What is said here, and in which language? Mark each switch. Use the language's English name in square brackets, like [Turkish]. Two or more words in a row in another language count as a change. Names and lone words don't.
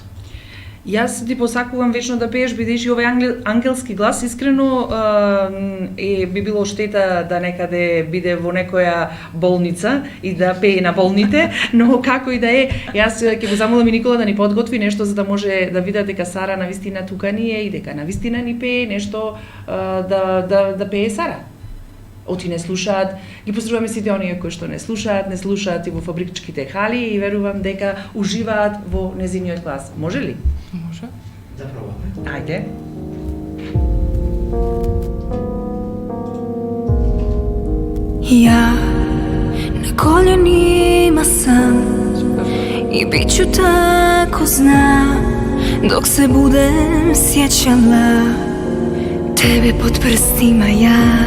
[Macedonian] Јас ти посакувам вечно да пееш, бидејќи овој ангелски глас искрено би било штета да некаде биде во некоја болница и да пее на болните, но како и да е, јас ќе го замолам и Никола да ни подготви нешто за да може да видат дека Сара навистина тука ни е и дека навистина ни пее нешто да пее Сара. Оти не слушаат, ги поздравуваме сите оние кои што не слушаат и во фабричките хали и верувам дека уживаат во незиниот глас. Може ли? Може. Да пробаме. Ајде. [Croatian] Ja na koljenima sam i bit ću tako znam dok se budem sjećala tebe pod prstima ja.